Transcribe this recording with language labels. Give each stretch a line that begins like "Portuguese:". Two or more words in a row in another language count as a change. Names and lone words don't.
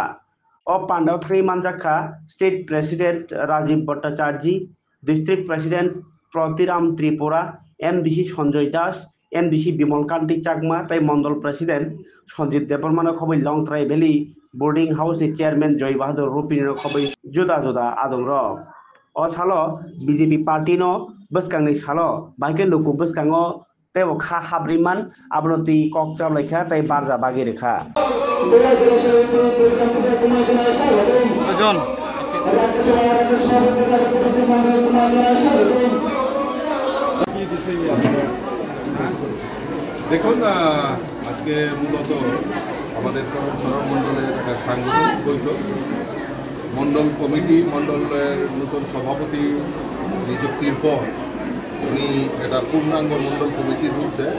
Kok Borok: o panda three manjakha
English: state president
Kok Borok: Rajiv Bhattacharya
English: district president
Kok Borok: Pratiram Tripura MDC Sanjoy Das MDC Bimal Kanti Chakma tai Mondol President Sanjit Deparmano Khobai Long Trai Valley Boarding House ni Chairman Joy Bahadur Rupini Khobai Juda Juda Adong Ro O Salo BJP Party no Buskang ni Salo Baiken Luku Buskango Tebo Kha Habriman Abnoti Kokcha Lekha tai Barja Bagi Rekha John
Bangla: দেখুন আজকে মূলত আমাদের করমসরা মণ্ডলের একটা সাংগঠনিক বৈঠক মণ্ডল কমিটি মণ্ডলের নতুন সভাপতি নিযুক্তির পর উনি একটা পূর্ণাঙ্গ মণ্ডল কমিটির রূপ দেয়।